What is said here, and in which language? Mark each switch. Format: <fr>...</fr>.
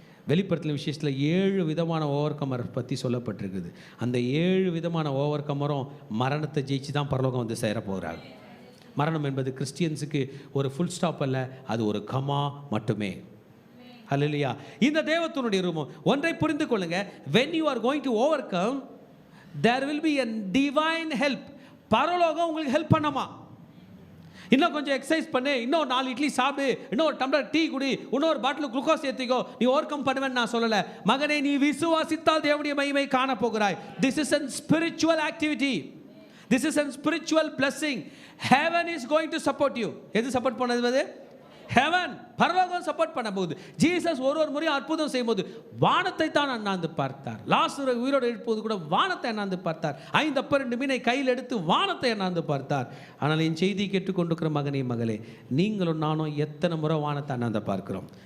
<ta>வெளிப்படுத்தின விஷயத்தில் 7 விதமான ஓவர்கமர் பற்றி சொல்லப்பட்டிருக்குது. அந்த 7 விதமான ஓவர்கமரும் மரணத்தை ஜெயிச்சு தான் பரலோகம் சேர போகிறாங்க. மரணம் என்பது கிறிஸ்டியன்ஸுக்கு ஒரு ஃபுல் ஸ்டாப் அல்ல, அது ஒரு கமா மட்டுமே. ஹல்லேலூயா. இந்த தேவத்துவனுடைய ரூபம் ஒன்றை புரிந்து கொள்ளுங்க.</ta> <en>when you are going to overcome, there will be a divine help.</en> <ta>பரலோகம் உங்களுக்கு ஹெல்ப் பண்ணமா? இன்னும் கொஞ்சம் எக்ஸசைஸ் பண்ணு, இன்னும் 4 இட்லி சாப்பிடு, இன்னும் ஒரு டம்ளர் டீ குடி, இன்னொரு பாட்டில் குளுக்கோஸ் ஏற்றிக்கோ, நீ ஓவர் கம் பண்ணுவேன்னு நான் சொல்லலை. மகனே, நீ விசுவாசித்தால் தேவனுடைய மகிமை காண போகிறாய்.</ta> <en>This is a spiritual activity. This is a spiritual blessing. Heaven is going to support you.</en> <ta>எது சப்போர்ட் பண்ணது? ஹெவன், பரலோகம் சப்போர்ட் பண்ண போகுது. ஜீசஸ் ஒரு முறையும் அற்புதம் செய்யும்போது வானத்தை தான் அண்ணாந்து பார்த்தார். லாசரு உயிரோடு எழுப்புவது கூட வானத்தை அண்ணாந்து பார்த்தார். 5 அப்பம் 2 மீனை கையில் எடுத்து வானத்தை அண்ணாந்து பார்த்தார். ஆனால் என் செய்தி கேட்டுக்கொண்டிருக்கிற மகனே மகளே, நீங்களும் நானும் எத்தனை முறை வானத்தை அண்ணாந்து பார்க்கிறோம்?</ta>